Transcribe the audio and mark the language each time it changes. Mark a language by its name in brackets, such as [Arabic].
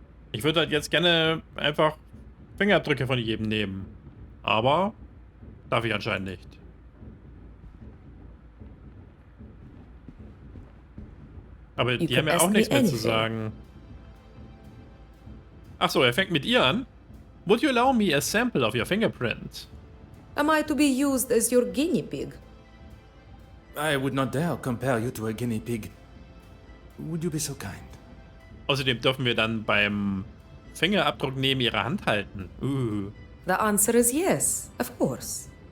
[German] Ich würde halt jetzt gerne einfach Fingerabdrücke von jedem nehmen. Aber darf ich anscheinend nicht. Aber die haben ja auch nichts mehr zu sagen. Ach so, er fängt mit ihr an. [English] Would you allow me a sample of your fingerprint? Am I to be used as your guinea pig? I would not dare compare you to a guinea pig. Would you be so kind? [German] Außerdem dürfen wir dann beim Fingerabdruck neben ihrer Hand halten. [English] The answer is yes, of course.